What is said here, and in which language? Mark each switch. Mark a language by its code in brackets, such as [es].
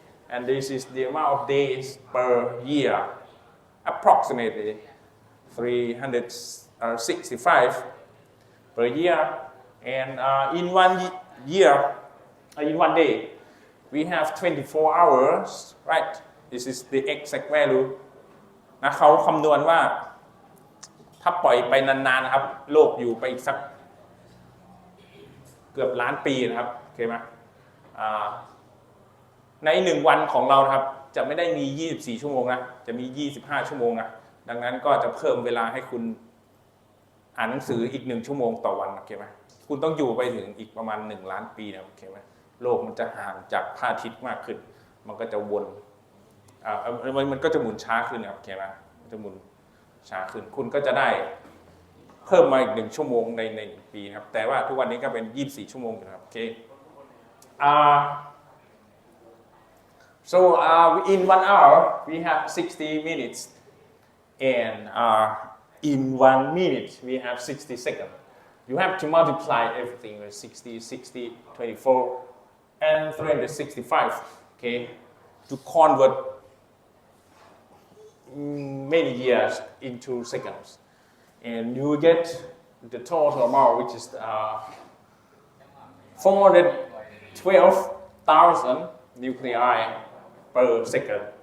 [en] And this is the amount of days per year, approximately 365 per year. And in 1 year, in 1 day, we have 24 hours, right? This is the exact value. [th] นะเขาคำนวณว่าถ้าปล่อยไปนานๆนะครับโลกอยู่ไปอีกสักเกือบล้านปีนะครับโอเคไหมใน1วันของเราครับจะไม่ได้มี24ชั่วโมงนะจะมี25ชั่วโมงนะดังนั้นก็จะเพิ่มเวลาให้คุณอ่านหนังสืออีก1ชั่วโมงต่อวันโอเคไหมคุณต้องอยู่ไปถึงอีกประมาณ1ล้านปีนะโอเคไหมโลกมันจะห่างจากพระอาทิตย์มากขึ้นมันก็จะวน มันก็จะหมุนช้าขึ้นนะครับโอเคไหมมันจะหมุนช้าขึ้นคุณก็จะได้เพิ่มมาอีก1ชั่วโมงใน1ปีนะครับแต่ว่าทุกวันนี้ก็เป็น24ชั่วโมงนะครับโอเค [en] So in 1 hour we have 60 minutes and in 1 minute we have 60 seconds. You have to multiply everything with 60, 60, 24 and 365, okay, to convert many years into seconds. And you get the total amount, which is 412,000 nuclei per second.